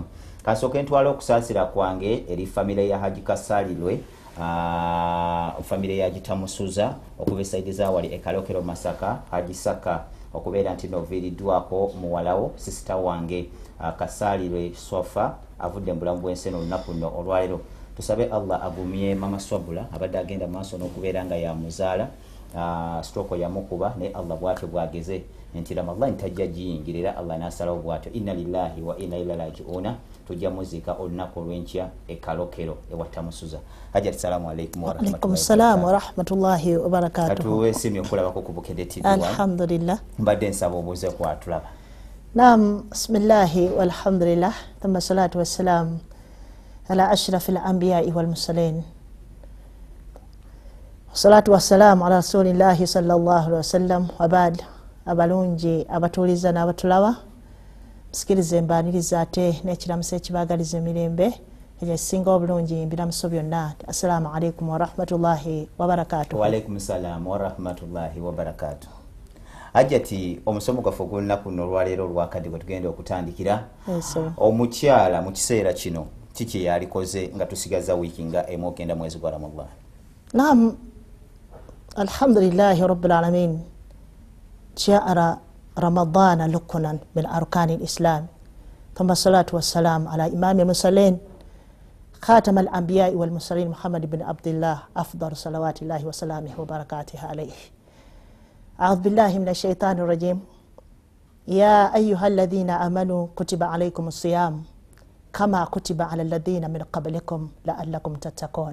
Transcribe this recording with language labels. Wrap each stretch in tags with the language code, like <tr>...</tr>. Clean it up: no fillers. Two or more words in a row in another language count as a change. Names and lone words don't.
<lg>Kasooka ntwala okusaasira kwange eri famire ya Haji Kasalirwe famire ya Gitamusuza okuba esaidiza wali ekalokero Masaka Haji Saka okubeera nti noviiriddwako muwalawo sister wange Kasalirwe Sofa avudde mu bulamu bw'ensi olunaku luno olwaleero. Tusabe Allah agumye mama Swabula abadde agenda maaso n'okubeera nga yamuzaala stroke yamukuba ne Allah bwatyo bwageze nti Ramadan tajja giyingirira Allah n'asalawo bwatyo</lg> <ar>إنا لله وإنا إليه راجعون</ar> <lg>tujja muzika olunaku olw'enkya ekalokero ewatamusuza.</lg> <ar>Hajati السلام عليكم ورحمة الله. عليكم السلام ورحمة الله وبركاته.</ar> <lg>Katuwe simye okulabako ku Bukedde TV1. Alhamdulillah. Mbadde nsaba obuuze kwatulaba.</lg> <ar>Naam, بسم الله والحمد لله ثم الصلاة والسلام على أشرف الأنبياء والمرسلين. الصلاة والسلام على رسول الله صلى الله عليه وسلم وبعد.</ar> <lg>Abalungi abatuuliza n'abatulaba musikirize mbaaniriza ate n'ekiramuso ekibagaliza emirembe ekisinga obulungi mbiramuso byonna.</lg> <ar>السلام عليكم ورحمة الله وبركاته. وعليكم السلام ورحمة الله وبركاته.</ar> <lg>Hajati omusomo gwaffe ogw'olunaku luno olwaleero olwakadde gwe tugenda okutandikira. Omukyala mu kiseera kino kiki yalikoze nga tusigaza wiiki nga emu okugenda mwezi gwa Ramadan?</lg> <ar>نعم، الحمد لله رب العالمين. جعل رمضان ركنا من أركان الإسلام. ثم الصلاة والسلام على إمام المرسلين خاتم الأنبياء والمرسلين محمد بن عبد الله أفضل صلوات الله وسلامه وبركاته عليه. أعوذ بالله من الشيطان الرجيم. يا أيها الذين آمنوا كتب عليكم الصيام كما كتب على الذين من قبلكم لعلكم تتقون.</ar>